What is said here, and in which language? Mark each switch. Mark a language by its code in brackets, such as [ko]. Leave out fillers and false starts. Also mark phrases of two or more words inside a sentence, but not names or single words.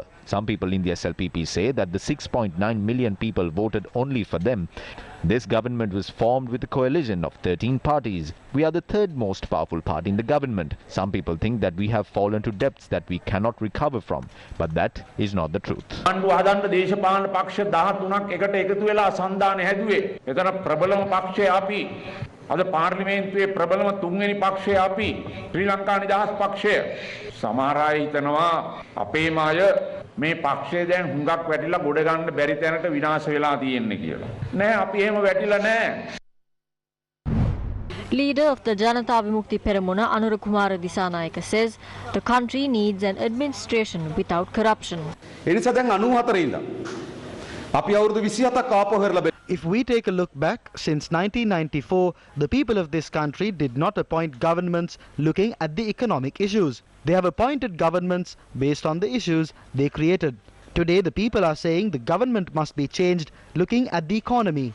[en] Some people in the SLPP say that the 6.9 million people voted only for them. This government was formed with a coalition of 13 parties. We are the third most powerful party in the government. Some people think that we have fallen to depths that we cannot recover from. But that is not the truth. [si] ආණ්ඩුව හදන්න දේශපාලන පක්ෂ 13ක් එකට එකතු වෙලා සන්දාන හැදුවේ. එතන ප්‍රබලම පක්ෂය අපි. අද පාර්ලිමේන්තුවේ ප්‍රබලම තුන්වෙනි පක්ෂය අපි. ශ්‍රී ලංකා නිදහස් පක්ෂය. සමහර අය හිතනවා අපේම අය මේ පක්ෂය දැන් හුඟක් වැටිලා ගොඩ ගන්න බැරි තැනට විනාශ වෙලා තියෙන්නේ කියලා. නෑ අපි එහෙම වැටිලා නෑ. [en] Leader of the Janata Vimukti Peramuna Anura Kumara Disanayaka says the country needs an administration without corruption. [si] එනිසා දැන් 94 ඉඳන් අපි අවුරුදු 27ක් ආපහු හැරලා [en] If we take a look back, since 1994, the people of this country did not appoint governments looking at the economic issues. They have appointed governments based on the issues they created. Today, the people are saying the government must be changed looking at the economy.